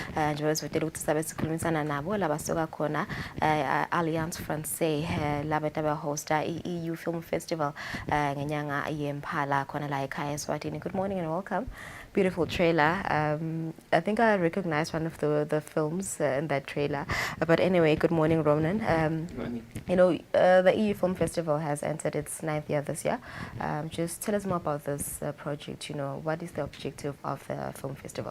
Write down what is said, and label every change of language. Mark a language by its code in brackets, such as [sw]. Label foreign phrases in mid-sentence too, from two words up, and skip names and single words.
[ss] Alliance Francaise labeta hosta EU Film Festival ngenyanga yemphala khona la ekhaya Eswatini. [en] Good morning and welcome. Beautiful trailer. I think I recognized one of the films in that trailer. But anyway, good morning, Ronan. Good morning. You know, the EU Film Festival has entered its 9th year this year. Just tell us more about this project. You know, what is the objective of the film festival?